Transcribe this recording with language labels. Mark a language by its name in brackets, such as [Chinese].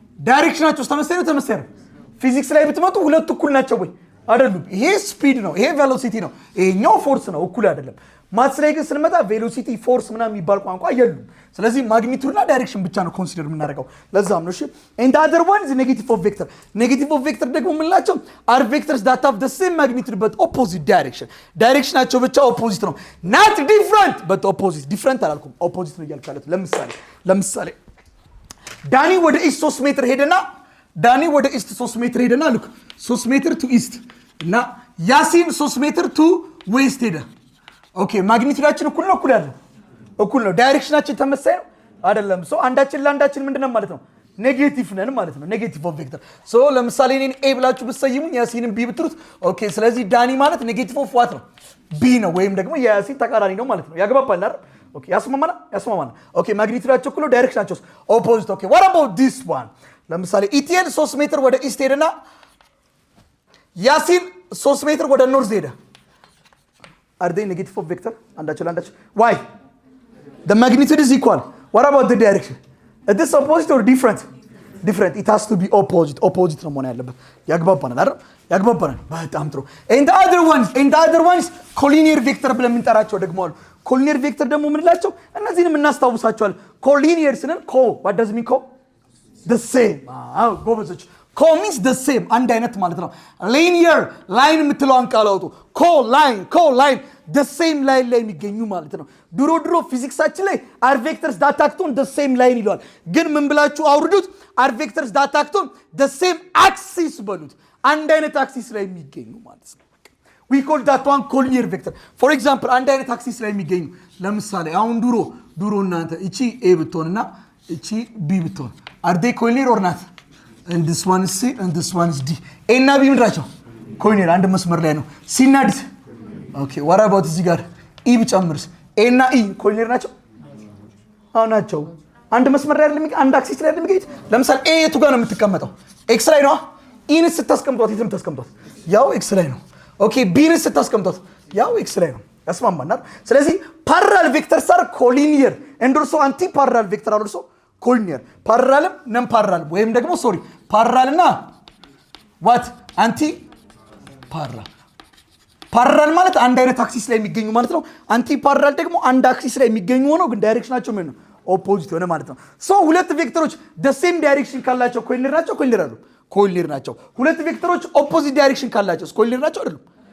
[Amharic] ዳይሬክሽናቸው ተመሳሳይ አይደለም? ፊዚክስ ላይ ብትመጡ ሁለቱ እኩል ናቸው ወይ? አይደሉም። ይሄ ስፒድ ነው፣ ይሄ ቬሎሲቲ ነው፣ ይሄኛው ፎርስ ነው፣ እኩል አይደለም። ማትስ ላይ ግን ስንመጣ ቬሎሲቲ ፎርስ ምናምን የሚባል ቋንቋ የሉም። ስለዚህ ማግኒቲዩድና ዳይሬክሽን ብቻ ነው ኮንሲደር የምናደርገው። ለዛም ነው እሺ [English] and the other one is negative of vector. Negative of vector [Amharic] ደግሞ የምንላቸው [English] are vectors that have the same magnitude but opposite direction. [Amharic] ዳይሬክሽናቸው ብቻ ኦፖዚት ነው [English] not different but opposite. [Amharic] different አላልኩም ኦፖዚት ነው እያልኩ ለምሳሌ ዳኒ ወደ ኢስት 3 ሜትር ሄደና ልክ 3 ሜትር ቱ ኢስት እና ያሲን 3 ሜትር ቱ ዌስት ሄደ። ኦኬ ማግኒቲዩዳችን እኩል ነው። ዳይሬክሽናችን ተመሳሳይ ነው አይደለም? ሶ አንዳችን ለአንዳችን ምንድነው ማለት ነው? ኔጌቲቭ ነን ማለት ነው። ኔጌቲቭ ኦፍ ቬክተር። ሶ ለምሳሌ እኔን ኤ ብላችሁ ብትሰይሙኝ ያሲንን ቢ ብትሉት ኦኬ። ስለዚህ ዳኒ ማለት ኔጌቲቭ ኦፍ ዋት ነው? ቢ ነው ወይም ደግሞ የያሲን ተቃራኒ ነው ማለት ነው። ያግባባል አይደል? ኦኬ ያስማማና ኦኬ ማግኒቲዩዳቸው እኩል ነው፣ ዳይሬክሽናቸው ኦፖዚት። ኦኬ [English] what about this one? [Amharic] ለምሳሌ ኢቲኤን 3 ሜትር ወደ ኢስት ሄደና ያሲን 3 ሜትር ወደ ኖርዝ ሄደ። [English] are they negative of vector? [Amharic] አንዳቸው [English] why? the magnitude is equal. what about the direction? is this opposite or different? it has to be opposite [Amharic] ነው መሆን ያለበት። ያግባባናል በጣም ጥሩ። [English] and the other ones collinear vector [Amharic] ብለን የምንጠራቸው ደግሞ አሉ። [English] collinear vector [Amharic] ደግሞ ምንላቸው? እነዚህንም እናስታውሳቸዋለን። collinear ስንል [English] what does it mean? [Amharic] the same ጎበዞች [English] co means the same [Amharic] አንድ አይነት ማለት ነው። linear line የምትለውን ቃል አውጡ። co line the same line ላይ የሚገኙ ማለት ነው። ድሮ ፊዚክሳችን ላይ [English] are vectors that act on the same line [Amharic] ይለዋል። ግን ምን ብላችሁ አውርዱት? [English] are vectors that act on the same axis [Amharic] በሉት። አንድ አይነት አክሲስ ላይ የሚገኙ ማለት ነው። [English] we call that one collinear vector. [Amharic] for example አንድ አይነት አክሲስ ላይ የሚገኙ ለምሳሌ አሁን ድሮ እናንተ እቺ a ብትሆንና እቺ b ብትሆን [English] are they collinear or not? and this one is C and this one is D. [Amharic] A እና B ምንድናቸው? collinear አንድ መስመር ላይ ነው። C እና D ኦኬ [English] what about [Amharic] እዚህ ጋር E ብጨምርስ? A እና E collinear ናቸው? አዎ ናቸው። አንድ መስመር ላይ አይደለም አንድ አክሲስ ላይ አይደለም የሚገኙት። ለምሳሌ A የቱ ጋር ነው የምትቀመጠው? X ላይ ነው። E ን ስታስቀምጧት የት ነው የምታስቀምጧት? ያው X ላይ ነው። ኦኬ B ን ስታስቀምጧት ያው X ላይ ነው። ያስማማናል። ስለዚህ [English] parallel vectors are collinear and also anti-parallel vector are also collinear. [Amharic] parallel non parallel ወይም ደግሞ parallel እና what anti parallel ማለት አንድ አይነት አክሲስ ላይ የሚገኙ ማለት ነው። አንቲ ፓራል ደግሞ አንድ አክሲስ ላይ የሚገኙ ሆነው ግን ዳይሬክሽናቸው ምን ነው? ኦፖዚት ሆነ ማለት ነው። ሶ ሁለት ቬክተሮች [English] the same direction [Amharic] ካላቸው collinear ናቸው። ሁለት ቬክተሮች ኦፖዚት ዳይሬክሽን ካላቸው collinear ናቸው አይደሉም?